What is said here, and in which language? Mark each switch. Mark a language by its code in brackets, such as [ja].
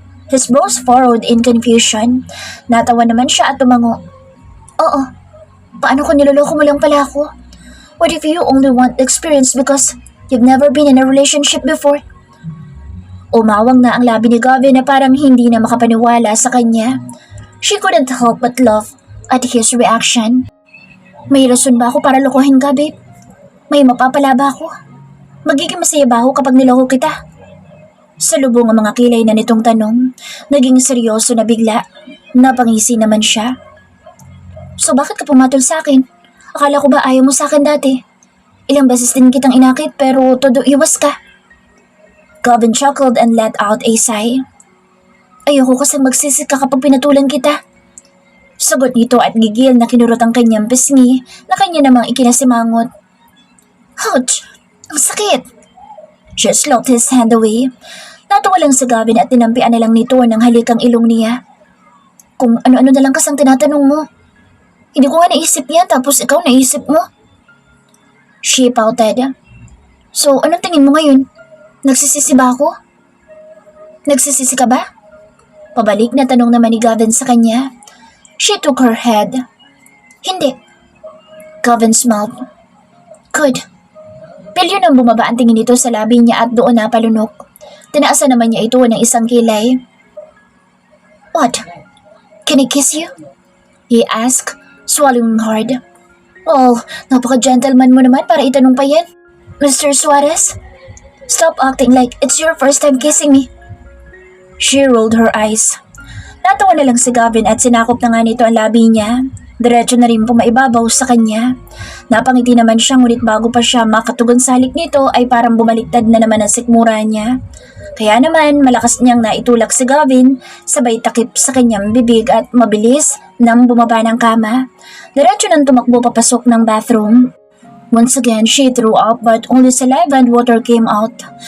[en] His brows furrowed in confusion. [tl] Natawa naman siya at tumango. Oo. Paano kung niloloko mo lang pala ako? [en] What if you only want the experience because you've never been in a relationship before? [tl] Umawang na ang labi ni Gavin na parang hindi na makapaniwala sa kanya. [en] She couldn't help but laugh at his reaction. [tl] May rason ba ako para lokohin ka, babe? May mapapala ba ako? Magiging masaya ba ako kapag niloko kita? Sa lubong ang mga kilay na nitong tanong, naging seryoso na bigla. Napangisi naman siya. So bakit ka pumatol sa akin? Akala ko ba ayaw mo sa akin dati? Ilang beses din kitang inakit pero todo iwas ka. [en] Gavin chuckled and let out a sigh. [tl] Ayoko kasing magsisi ka kapag pinatulan kita. Sagot nito at gigil na kinurot ang kanyang pisngi na kanya namang ikinasimangot. Ouch! Ang sakit! [en] She slapped his hand away. [tl] Natawa lang si Gavin at tinampian na lang nito ng halikang ilong niya. Kung ano-ano na lang kasang tinatanong mo. Hindi ko nga naisip yan tapos ikaw naisip mo. [en] She pouted. [tl] So, anong tingin mo ngayon? Nagsisisi ba ako? Nagsisisi ka ba? Pabalik na tanong naman ni Gavin sa kanya. [en] She took her head. [tl] Hindi. [en] Gavin smiled. Good. [tl] Pilyo nang bumaba ang tingin nito sa labi niya at doon napalunok. Tinaasan naman niya ito ng isang kilay. [en] What? Can I kiss you? He asked, swallowing hard. [tl] Oh, napaka-gentleman mo naman para itanong pa yan. Mr. Suarez? [en] Stop acting like it's your first time kissing me. She rolled her eyes. [tl] Natawa na lang si Gavin at sinakop na nga nito ang labi niya. Diretso na rin pumaibabaw sa kanya. Napangiti naman siya ngunit bago pa siya makatugon sa halik nito ay parang bumaliktad na naman ang sikmura niya. Kaya naman malakas niyang naitulak si Gavin sabay takip sa kanyang bibig at mabilis nang bumaba ng kama. Diretso nang tumakbo papasok ng bathroom. [en] Once again, she threw up but only saliva and water came out.